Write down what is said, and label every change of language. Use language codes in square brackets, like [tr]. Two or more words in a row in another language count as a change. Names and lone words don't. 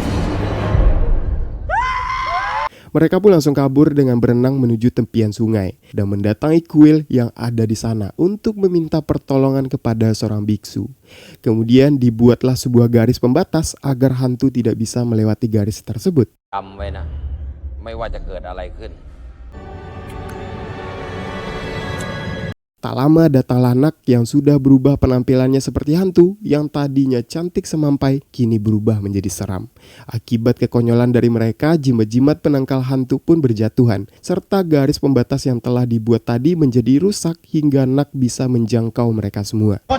[id] Mereka pun langsung kabur dengan berenang menuju tepian sungai dan mendatangi kuil yang ada di sana untuk meminta pertolongan kepada seorang biksu. Kemudian dibuatlah sebuah garis pembatas agar hantu tidak bisa melewati garis tersebut. [th] จำไว้นะไม่ว่าจะเกิดอะไรขึ้น [id] Tak lama datanglah Nak yang sudah berubah penampilannya seperti hantu, yang tadinya cantik semampai kini berubah menjadi seram. Akibat kekonyolan dari mereka, jimat-jimat penangkal hantu pun berjatuhan, serta garis pembatas yang telah dibuat tadi menjadi rusak hingga Nak bisa menjangkau mereka semua.